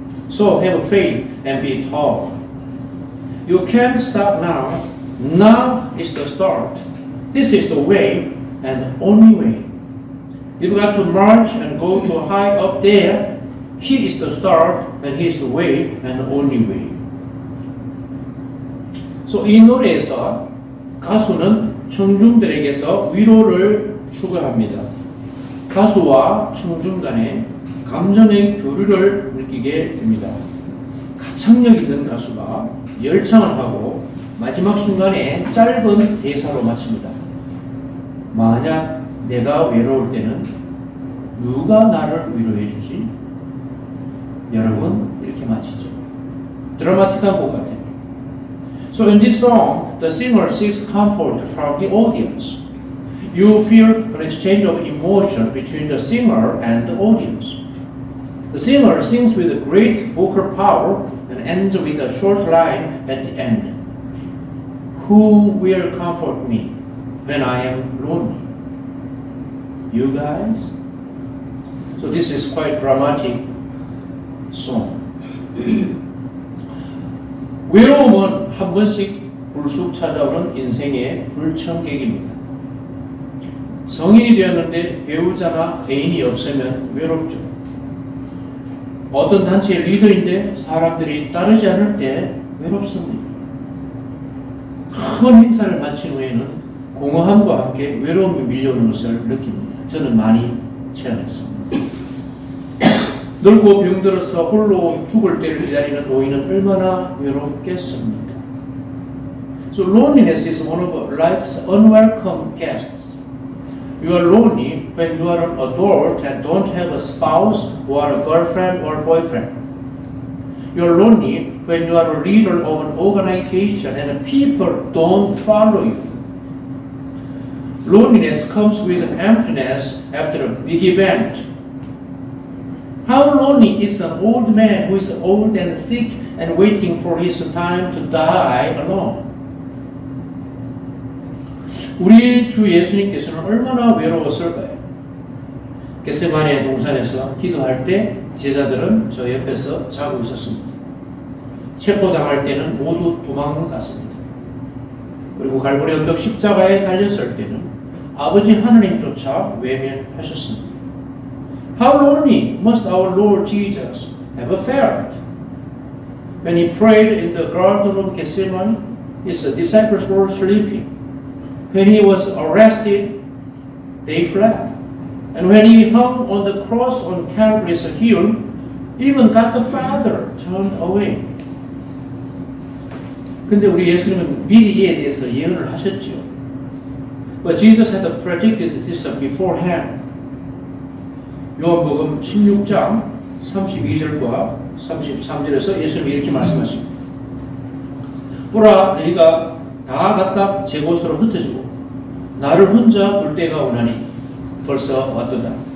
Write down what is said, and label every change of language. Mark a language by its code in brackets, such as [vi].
[en] So have faith and be tall. You can't stop now. Now is the start. This is the way and the only way. You've got to march and go to high up there. He is the start and he is the way and the only way. [ko] So 이 노래에서 가수는 청중들에게서 위로를 추구합니다. 가수와 청중 간의 감정의 교류를 느끼게 됩니다. 가창력 있는 가수가 열창을 하고 마지막 순간에 짧은 대사로 마칩니다. 만약 내가 외로울 때는 누가 나를 위로해 주지? 여러분 이렇게 마치죠. 드라마틱한 곡 같아요. [en] So in this song, the singer seeks comfort from the audience. You feel an exchange of emotion between the singer and the audience. The singer sings with great vocal power and ends with a short line at the end. Who will comfort me when I am lonely? You guys? So this is quite dramatic song. [ko] 외로움은 한 번씩 불쑥 찾아오는 인생의 불청객입니다. 성인이 되었는데 배우자나 애인이 없으면 외롭죠. 어떤 단체의 리더인데 사람들이 따르지 않을 때 외롭습니다. 큰 행사를 마친 후에는 공허함과 함께 외로움이 밀려오는 것을 느낍니다. 저는 많이 체험했습니다. 늙고 병들어서 홀로 죽을 때를 기다리는 노인은 얼마나 외롭겠습니까? [en] So loneliness is one of life's unwelcome guests. You are lonely when you are an adult and don't have a spouse or a girlfriend or boyfriend. You are lonely when you are a leader of an organization and people don't follow you. Loneliness comes with emptiness after a big event. How lonely is an old man who is old and sick and waiting for his time to die alone? [ko] 우리 주 예수님께서는 얼마나 외로웠을까요? 겟세마네 동산에서 기도할 때 제자들은 저 옆에서 자고 있었습니다. 체포당할 때는 모두 도망갔습니다. 그리고 갈보리 언덕 십자가에 달렸을 때는 아버지 하나님조차 외면하셨습니다. [en] How lonely must our Lord Jesus have felt? When he prayed in the Garden of Gethsemane, his disciples were sleeping. When he was arrested, they fled. And when he hung on the cross on Calvary's hill, even God the Father turned away. [ko] 근데 우리 예수님은 미리 이에 대해서 예언을 하셨죠. [en] But Jesus had predicted this beforehand. [ko] 요한복음 16장 32절과 33절에서 예수님이 이렇게 말씀하십니다. 보라, 너희가 다 각각 제 곳으로 흩어지고 나를 혼자 둘 때가 오나니 벌써 왔도다.